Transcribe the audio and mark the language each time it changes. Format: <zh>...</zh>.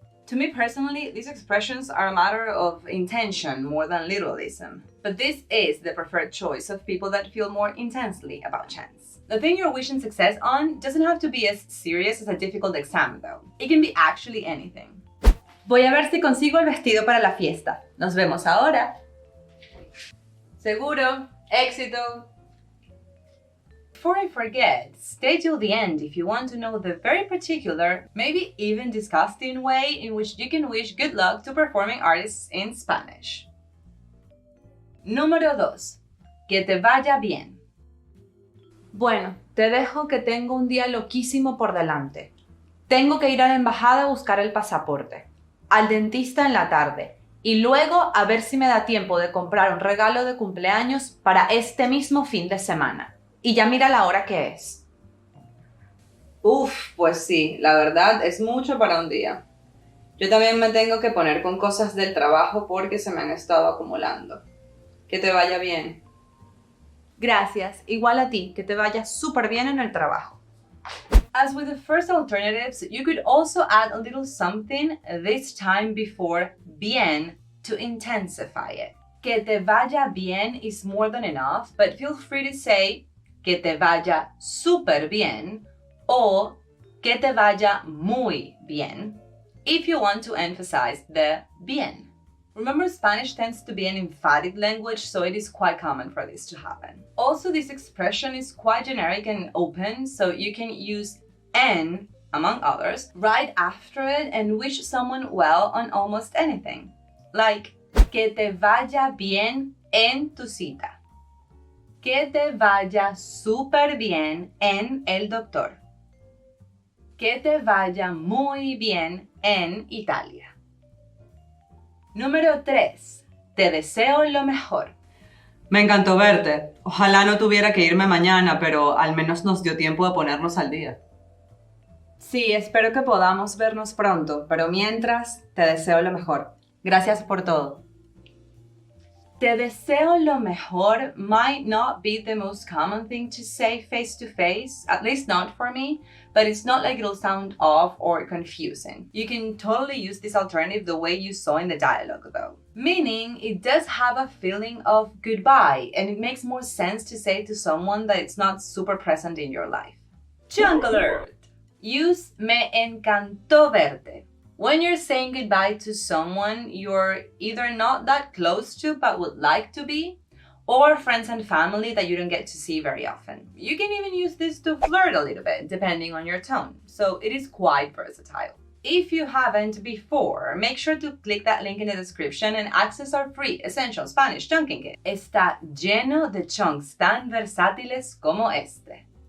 <en>To me personally, these expressions are a matter of intention more than literalism. But this is the preferred choice of people that feel more intensely about chance. The thing you're wishing success on doesn't have to be as serious as a difficult exam, though. It can be actually anything.</en> <es>Voy a ver si consigo el vestido para la fiesta. Nos vemos ahora. Seguro. Éxito.</es> <en>Before I forget, stay till the end if you want to know the very particular, maybe even disgusting way in which you can wish good luck to performing artists in Spanish.</en> <es>Número 2. Que te vaya bien. Bueno, te dejo que tengo un día loquísimo por delante. Tengo que ir a la embajada a buscar el pasaporte, al dentista en la tarde y luego a ver si me da tiempo de comprar un regalo de cumpleaños para este mismo fin de semana. Y ya mira la hora que es. Uf, pues sí, la verdad es mucho para un día. Yo también me tengo que poner con cosas del trabajo porque se me han estado acumulando. Que te vaya bien. Gracias, igual a ti, que te vaya súper bien en el trabajo.</es> <en>As with the first alternatives, you could also add a little something, this time before bien, to intensify it.</en> <es>Que te vaya bien</es> <en>is more than enough, but feel free to say</en> <es>que te vaya súper bien o que te vaya muy bien</es> <en>if you want to emphasize the bien. Remember, Spanish tends to be an emphatic language, so it is quite common for this to happen. Also, this expression is quite generic and open, so you can use en, among others, right after it and wish someone well on almost anything.</en> <es>Like, que te vaya bien en tu cita. Que te vaya súper bien en el doctor. Que te vaya muy bien en Italia. Número 3. Te deseo lo mejor. Me encantó verte. Ojalá no tuviera que irme mañana, pero al menos nos dio tiempo de ponernos al día. Sí, espero que podamos vernos pronto, pero mientras, te deseo lo mejor. Gracias por todo. Te deseo lo mejor</es> <en>might not be the most common thing to say face to face, at least not for me, but it's not like it'll sound off or confusing. You can totally use this alternative the way you saw in the dialogue though. Meaning, it does have a feeling of goodbye, and it makes more sense to say to someone that it's not super present in your life. Junk alert! Use</en> <es>me encantó verte.</es> <en>When you're saying goodbye to someone you're either not that close to but would like to be, or friends and family that you don't get to see very often. You can even use this to flirt a little bit, depending on your tone, so it is quite versatile. If you haven't before, make sure to click that link in the description and access our free Essential Spanish Chunking Kit.</en> <es>Está lleno de chunks tan versátiles como este.</es>